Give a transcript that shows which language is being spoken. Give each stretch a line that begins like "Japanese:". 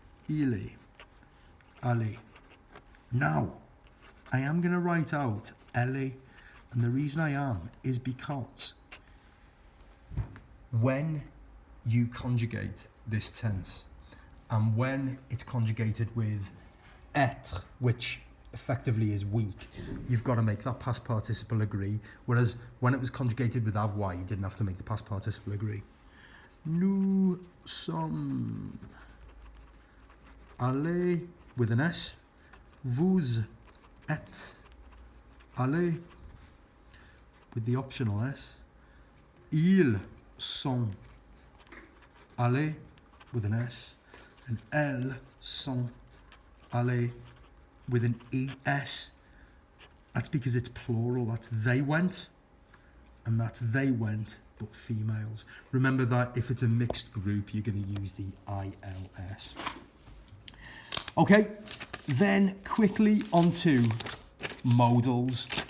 French: Il est,
English: aller. Now, I am going to write out elle, and the reason I am is because when you conjugate this tense, and when it's conjugated with être, which effectively is weak, you've got to make that past participle agree, whereas when it was conjugated with avoir, you didn't have to make the past participle agree.
French: Nous sommes allés
English: with an S.
French: Vous êtes allés
English: with the optional S.
French: Ils sont allés
English: with an S. And
French: elles sont allées
English: with an ES. That's because it's plural. That's they went, and that's they went, but females. Remember that if it's a mixed group, you're going to use the ILS. Okay, then quickly onto modals.